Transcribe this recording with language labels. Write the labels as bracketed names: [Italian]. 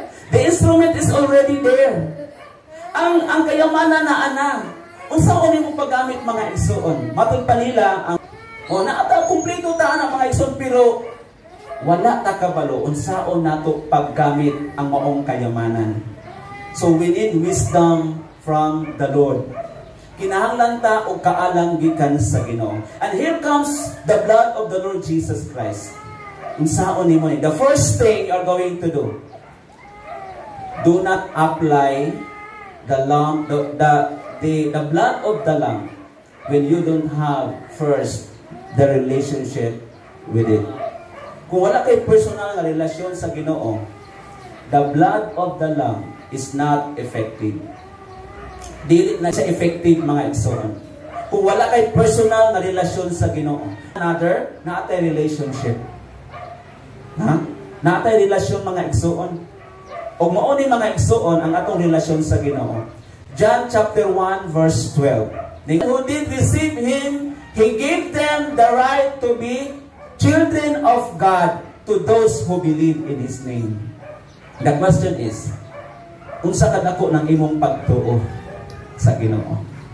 [English] The instrument is already there. [Cebuano] Ang kayamanan na ana. Unsaon nimo paggamit, mga igsoon. Matod pa nila ang naata kumpleto ta na, mga igsoon, pero wala ta kabalo unsaon nato paggamit ang maong kayamanan. [English] So we need wisdom from the Lord. [Cebuano] Kinahanglan ta og kaalang gikan sa Ginoo. [English] And here comes the blood of the Lord Jesus Christ. [Cebuano] Unsaon nimo ni? [English] The first thing you are going to do not apply the lamb, the blood of the lamb when you don't have first the relationship with it. [Cebuano] Kung wala kay personal na relasyon sa Ginoo, [English] the blood of the lamb is not effective. [Cebuano] Dili na siya effective, mga igsoon. Kung wala kay personal na relasyon sa Ginoo. [English] Another, naatay relationship. [Cebuano] Naatay relasyon, mga igsoon. O mao ni, mga igsoon, ang atong relasyon sa Ginoo. [English] John chapter 1 verse 12. Who did receive Him, He gave them the right to be children of God to those who believe in His name. The question is, [Cebuano] unsa kadako ng imong pagtuo sa Ginoo?